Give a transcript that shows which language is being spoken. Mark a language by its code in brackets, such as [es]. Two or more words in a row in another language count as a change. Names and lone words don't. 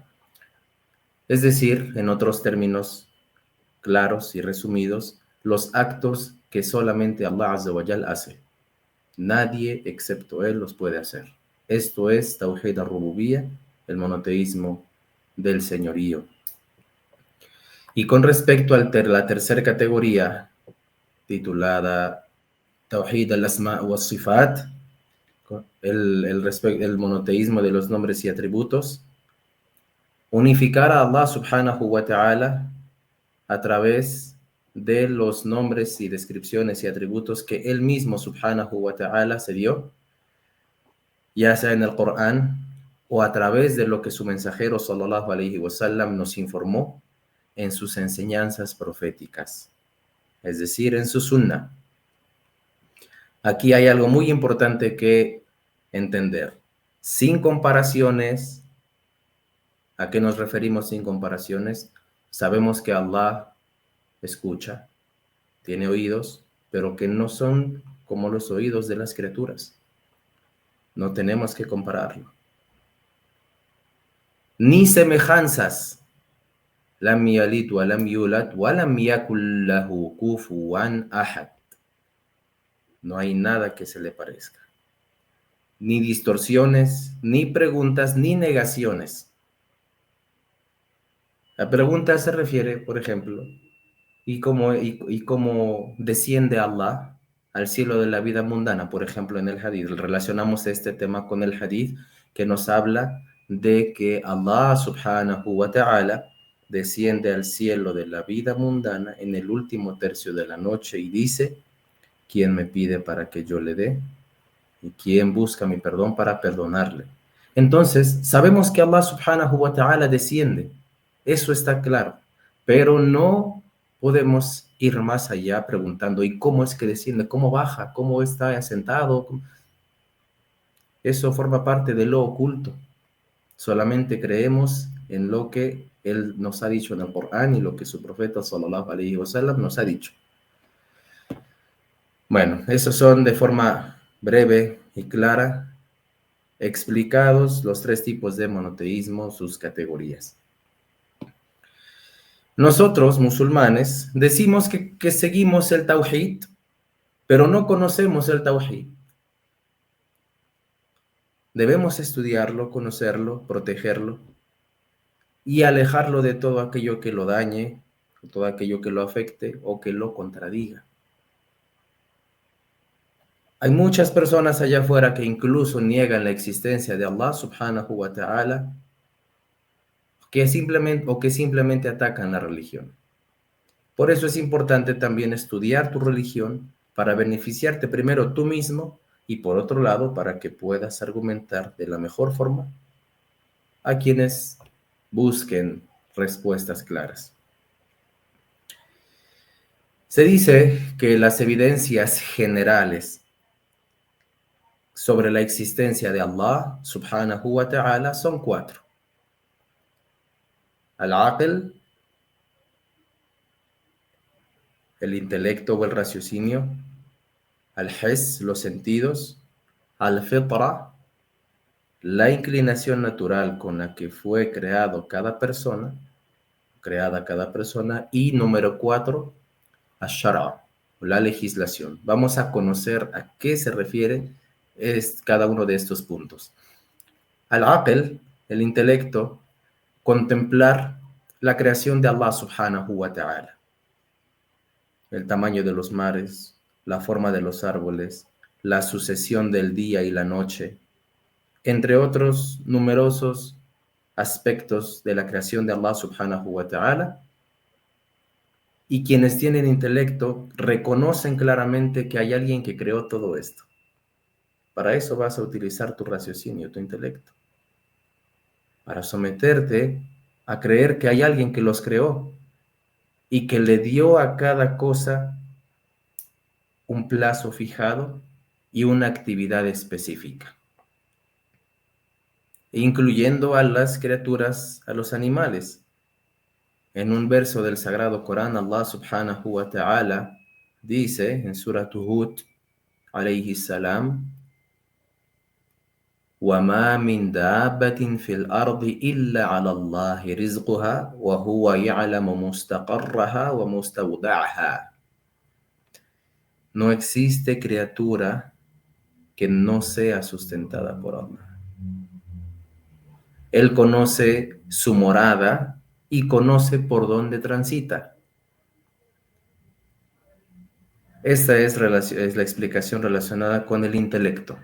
[es] Es decir, en otros términos claros y resumidos, los actos que solamente [ar] الله عز وجل [es] hace. Nadie excepto Él los puede hacer. Esto es [ar] توحيد الربوبية, [es] el monoteísmo del señorío. Y con respecto a la tercera categoría, titulada [ar] توحيد الأسماء والصفات, [es] el monoteísmo de los nombres y atributos, unificar a [ar] الله سبحانه وتعالى [es] a través de los nombres y descripciones y atributos que Él mismo [ar] سبحانه وتعالى [es] se dio, ya sea en el Corán o a través de lo que su mensajero [ar] صلى الله عليه وسلم [es] nos informó en sus enseñanzas proféticas, es decir, en su sunnah. Aquí hay algo muy importante que entender. Sin comparaciones, ¿a qué nos referimos sin comparaciones? Sabemos que Allah escucha, tiene oídos, pero que no son como los oídos de las criaturas. No tenemos que compararlo. Ni semejanzas. [ar] لم يلد ولم يولد ولم يكن له كفوا أحد. [es] No hay nada que se le parezca. Ni distorsiones, ni preguntas, ni negaciones. La pregunta se refiere, por ejemplo, ¿y cómo desciende Allah al cielo de la vida mundana? Por ejemplo, en el hadith. Relacionamos este tema con el hadith que nos habla de que [ar] الله سبحانه وتعالى [es] desciende al cielo de la vida mundana en el último tercio de la noche y dice: ¿quién me pide para que yo le dé? ¿Y quién busca mi perdón para perdonarle? Entonces, sabemos que [ar] الله سبحانه وتعالى [es] desciende. Eso está claro. Pero no podemos ir más allá preguntando: ¿y cómo es que desciende? ¿Cómo baja? ¿Cómo está asentado? Eso forma parte de lo oculto. Solamente creemos en lo que Él nos ha dicho en el Corán y lo que su profeta [ar] صلى الله عليه وسلم [es] nos ha dicho. Bueno, esos son de forma breve y clara explicados los tres tipos de monoteísmo, sus categorías. Nosotros, musulmanes, decimos que seguimos el Tawhid, pero no conocemos el Tawhid. Debemos estudiarlo, conocerlo, protegerlo y alejarlo de todo aquello que lo dañe, todo aquello que lo afecte o que lo contradiga. Hay muchas personas allá afuera que incluso niegan la existencia de [ar] الله سبحانه وتعالى, [es] que simplemente atacan la religión. Por eso es importante también estudiar tu religión para beneficiarte primero tú mismo y por otro lado para que puedas argumentar de la mejor forma a quienes busquen respuestas claras. Se dice que las evidencias generales sobre la existencia de [ar] الله سبحانه وتعالى [es] son 4. Al-aql, el intelecto o el raciocinio; al-hiss, los sentidos; al-fitra, la inclinación natural con la que fue creada cada persona; y número 4, ash-shara, la legislación. Vamos a conocer a qué se refiere cada uno de estos puntos. Al-aql, el intelecto, contemplar la creación de [ar] الله سبحانه وتعالى. [es] El tamaño de los mares, la forma de los árboles, la sucesión del día y la noche, entre otros numerosos aspectos de la creación de [ar] الله سبحانه وتعالى. [es] Y quienes tienen intelecto reconocen claramente que hay alguien que creó todo esto. Para eso vas a utilizar tu raciocinio, tu intelecto, para someterte a creer que hay alguien que los creó y que le dio a cada cosa un plazo fijado y una actividad específica, incluyendo a las criaturas, a los animales. En un verso del Sagrado Corán, [ar] الله سبحانه وتعالى [es] dice en Surah Hud, [ar] عليه السلام, وَمَا مِن دَابَّةٍ فِي الْأَرْضِ إِلَّا عَلَى اللَّهِ رِزْقُهَا وَهُوَ يَعْلَمُ مُسْتَقَرَّهَا وَمُسْتَوْدَعَهَا. [es] No existe criatura que no sea sustentada por Allah. Él conoce su morada y conoce por dónde transita. Esta es la explicación relacionada con el intelecto.